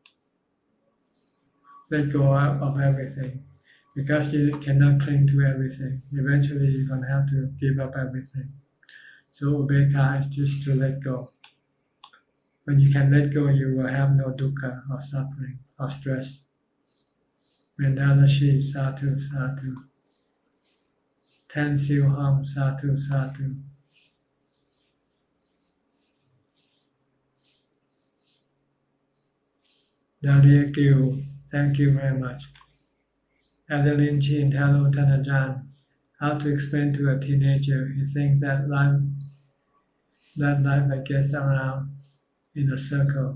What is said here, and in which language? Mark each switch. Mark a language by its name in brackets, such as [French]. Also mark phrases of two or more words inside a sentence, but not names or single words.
[English] Let go of everything, because you cannot cling to everything. Eventually, you're gonna have to give up everything. So ubeka is just to let go. When you can let go, you will have no dukkha or suffering or stress. [Pali] Mandalashi, sadhu, sadhu. Ten siu hum, sadhu, sadhu. [English] Dahlia Gill, thank you very much. Adeline Chin, hello Tanajan. How to explain to a teenager he thinks that life gets around in a circle.